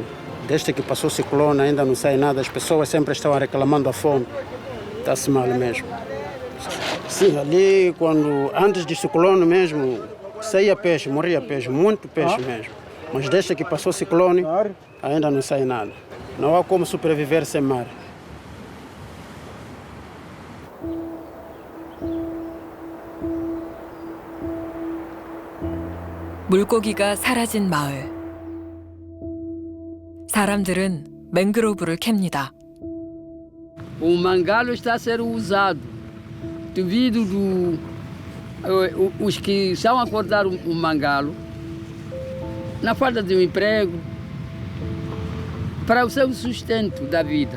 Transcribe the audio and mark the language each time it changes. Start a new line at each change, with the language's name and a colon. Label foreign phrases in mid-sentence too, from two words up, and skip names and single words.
Portuguese: Desde que passou o ciclone ainda não sai nada. As pessoas sempre estão reclamando a fome. Está-se mal mesmo. Sim, ali antes do ciclone mesmo, saía peixe, morria peixe, muito peixe mesmo. Mas desde que passou o ciclone ainda não sai nada. Não há como sobreviver sem mar.
Korean: 물고기가 사라진 마을. 사람들은 맹그로브를 캡니다.
Portuguese: O mangalo está a ser usado devido os que estão a cortar o mangalo na falta de um emprego para o seu sustento da vida.